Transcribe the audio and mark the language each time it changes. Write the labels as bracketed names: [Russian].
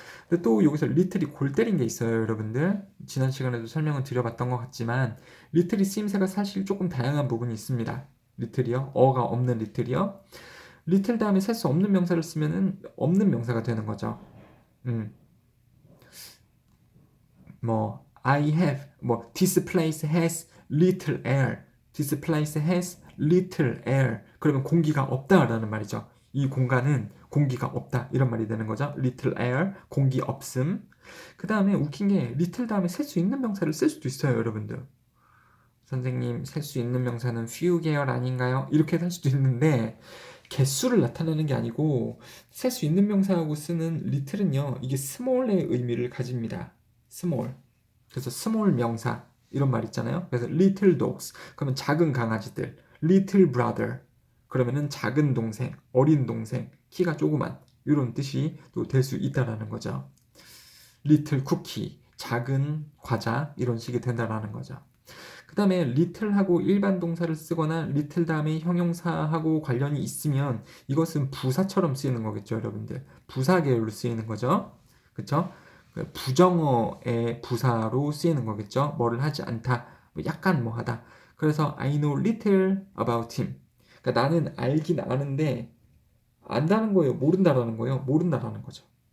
[Korean] 근데 또 여기서 리틀이 골 때린 게 있어요, 여러분들. 지난 시간에도 설명을 드려봤던 것 같지만 리틀이 쓰임새가 사실 조금 다양한 부분이 있습니다. 리틀이요, 어가 없는 리틀이요. 리틀 다음에 셀 수 없는 명사를 쓰면은 없는 명사가 되는 거죠. [English] 뭐 I have, 뭐 this place has little air. This place has little air. [Korean] 그러면 공기가 없다라는 말이죠. 이 공간은 공기가 없다 이런 말이 되는 거죠. [English] little air, [Korean] 공기 없음. 그 다음에 웃긴 게 little 다음에 셀 수 있는 명사를 쓸 수도 있어요, 여러분들. 선생님, 셀 수 있는 명사는 few 계열 아닌가요? 이렇게 할 수도 있는데 개수를 나타내는 게 아니고 셀 수 있는 명사하고 쓰는 little은요, 이게 small의 의미를 가집니다. small. 그래서 small 명사 이런 말 있잖아요. 그래서 [English] little dogs [Korean] 그러면 작은 강아지들, [English] little brother [Korean] 그러면은 작은 동생, 어린 동생, 키가 조그만 이런 뜻이 또 될 수 있다라는 거죠. [English] little cookie [Korean] 작은 과자 이런 식이 된다라는 거죠. 그 다음에 little하고 일반 동사를 쓰거나 little 다음에 형용사하고 관련이 있으면 이것은 부사처럼 쓰이는 거겠죠, 여러분들. 부사 계열로 쓰이는 거죠. 그쵸? 부정어의 부사로 쓰이는 거겠죠. 뭐를 하지 않다, 약간 뭐 하다. [English] 그래서 I know little about him. [Korean] 그러니까 나는 알긴 아는데 안다는 거예요, 모른다라는 거예요, 모른다라는 거죠.